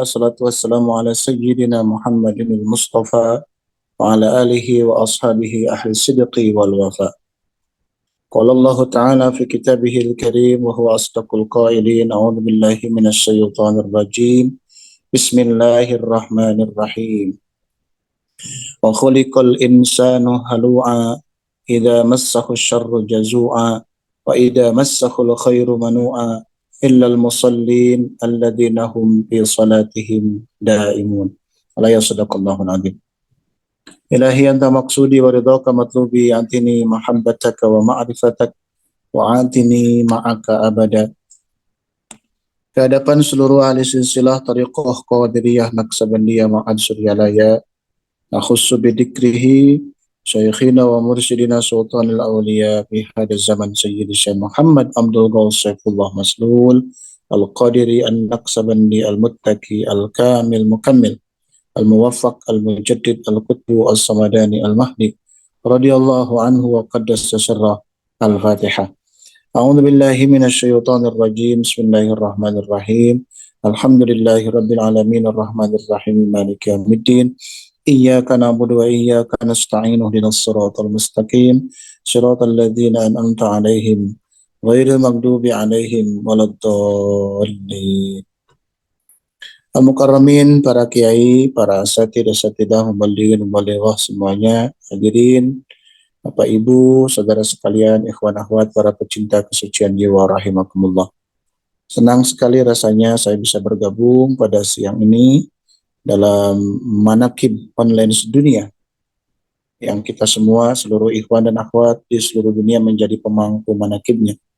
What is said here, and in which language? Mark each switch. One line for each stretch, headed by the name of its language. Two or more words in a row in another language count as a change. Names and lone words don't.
Arabic: الصلاة والسلام على سيدنا محمد المصطفى وعلى آله وأصحابه أهل الصدق والوفا. قال الله تعالى في كتابه الكريم وهو أصدق القائلين. أعوذ بالله من الشيطان الرجيم. بسم الله الرحمن الرحيم. وخلق الإنسان هلوعا إذا مسه الشر جزوعا وإذا مسه الخير منوعا إلا المصلين الذين هم في صلاتهم دائمون. ألا يا صدق الله العظيم. إلهي أنت مقصودي ورضاك مطلوبي أعطني محبتك ومعرفتك وأعطني معك أبدا.
Indonesian: Kehadapan seluruh ahli silsilah tariqah Qadiriyah Naqsabandiyah Ma'ad Suryalaya,
Arabic: نخص بذكره شيخنا ومرشدنا سلطان الأولياء في هذا الزمان سيدي شيخ محمد عبد الغوث سيف الله مسلول القادري النقشبندي المتقي الكامل مكمل الموفق المجدد القطب الصمداني المهدي رضي الله عنه وقدس سره. Al-Fatihah. أعوذ بالله من الشيطان الرجيم. بسم الله الرحمن الرحيم. الحمد لله رب العالمين الرحمن الرحيم مالك يوم الدين. إياك نعبد وإياك نستعين اهدنا الصراط المستقيم صراط الذين أنعمت عليهم غير المغضوب عليهم ولا الضالين.
Indonesian: Al-Mukarramin, para kiai, para asatidah, muballighin, mubalighah semuanya, hadirin, Bapak Ibu, saudara sekalian,
Arabic: إخوان أخوات,
Indonesian: para pecinta kesucian jiwa rahimakumullah. Senang sekali rasanya saya bisa bergabung pada siang ini dalam manakib online sedunia yang kita semua, seluruh ikhwan dan akhwat di seluruh dunia menjadi pemangku manakibnya.